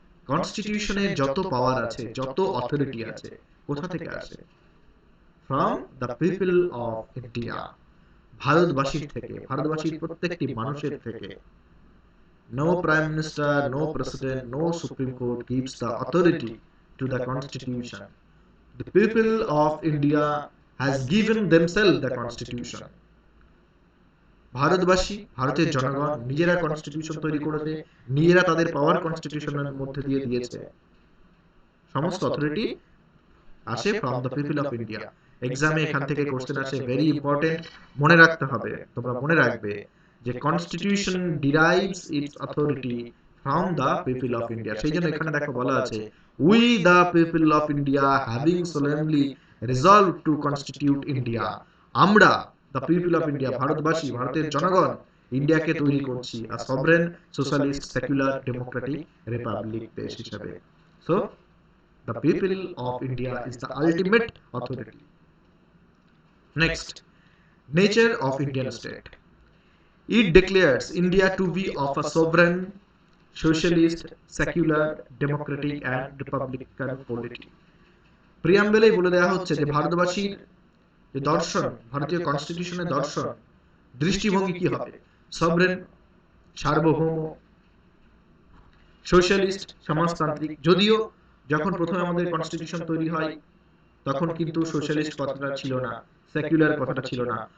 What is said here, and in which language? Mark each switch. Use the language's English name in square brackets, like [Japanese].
[Bangla] কনস্টিটিউশনের যত পাওয়ার আছে, যত অথরিটি আছে, কোথা থেকে আসে? [English] from the people of India, [Bangla] ভারতবাসীর থেকে, ভারতবাসীর প্রত্যেকটি মানুষের থেকে। [English] No prime minister, no president, no supreme court gives the authority to the constitution. The people of India has given themselves the constitution. [Bangla] ভারতবাসী, ভারতের জনগণ নিজেরা কনস্টিটিউশন তৈরি করেছে, নিজেরা তাদের পাওয়ার কনস্টিটিউশনের মধ্যে দিয়ে দিয়েছে। সমস্ত অথরিটি আসে [English] From the people of India. [Bangla] এক্সামে এখান থেকে কোশ্চেন আসে, ভেরি ইম্পর্টেন্ট, মনে রাখতে হবে, তোমরা মনে রাখবে যে [English] Constitution derives its authority from the people of India. [Bangla] সেই জন্য এখানে দেখো বলা আছে, [English] We the people of India having solemnly resolve to constitute India. [Bangla] আমরা দ্য পিপল অফ ইন্ডিয়া, ভারতবাসী, ভারতের জনগণ ইন্ডিয়াকে তৈরি করছি [English] a sovereign, socialist, secular, democratic republic [Bangla] দেশ হিসেবে। [English] So the people of India is the ultimate authority. Next, nature of Indian state. It declares India to be of a sovereign, socialist, secular, democratic and republican polity. [Bangla] প্রিয়াম্বেলেই বলে দেওয়া হচ্ছে যে ভারতবাসীর যে দর্শন, ভারতীয় কনস্টিটিউশনের দর্শন, দৃষ্টিভঙ্গি কি হবে? সভরেন, সার্বভৌম, সোশ্যালিস্ট, সমাজতান্ত্রিক। যদিও যখন প্রথমে আমাদের কনস্টিটিউশন তৈরি হয় তখন কিন্তু সোশ্যালিস্ট কথাটা ছিল না, সেকুলার কথাটা ছিল না।